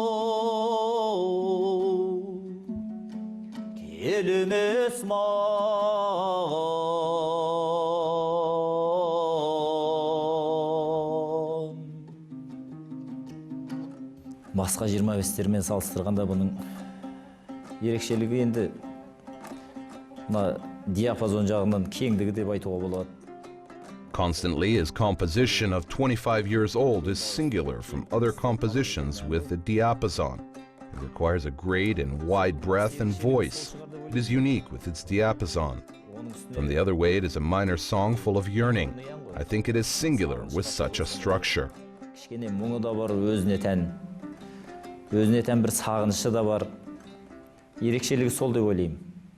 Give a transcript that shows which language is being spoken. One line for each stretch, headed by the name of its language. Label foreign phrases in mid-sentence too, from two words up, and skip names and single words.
Kazakh: келемес маған. Басқа 25-термен салыстырғанда бұның ерекшелігі енді диапазон жағынан кеңдігі деп айтуға болады.
English: Constantly, his composition of 25 years old is singular from other compositions with the diapason. It requires a great and wide breath and voice. It is unique with its diapason. From the other way, it is a minor song full of yearning. I think it is singular with such a structure.
Kazakh: Кішкене мұңы да бар, өзіне тән бір сағынышы да бар. Ерекшелігі сол деп ойлаймын.